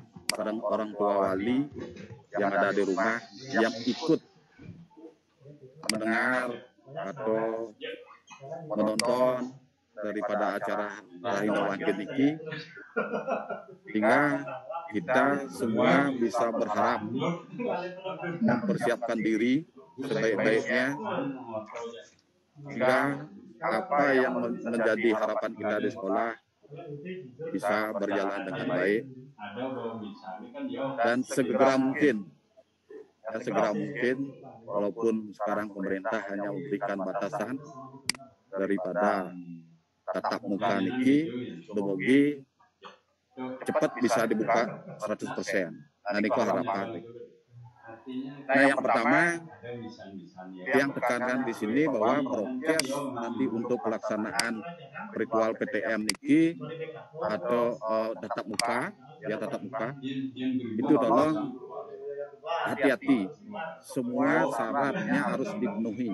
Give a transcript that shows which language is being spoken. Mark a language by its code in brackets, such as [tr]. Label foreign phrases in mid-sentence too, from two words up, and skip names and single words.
[id] serta orang tua wali yang ada di rumah yang ikut mendengar atau menonton daripada acara Rahina Wangkin ini, sehingga kita semua bisa berharap mempersiapkan diri sebaik-baiknya, sehingga apa yang menjadi harapan kita di sekolah bisa berjalan dengan baik dan segera mungkin walaupun sekarang pemerintah hanya memberikan batasan daripada tatap muka [ban] niki, dumugi [id] cepat bisa dibuka 100%. Nah, niku harapan. Nah, yang pertama, yang tekankan di sini bahwa prokes nanti untuk pelaksanaan ritual PTM niki atau tatap muka itu tolong hati-hati, semua syaratnya harus dipenuhi.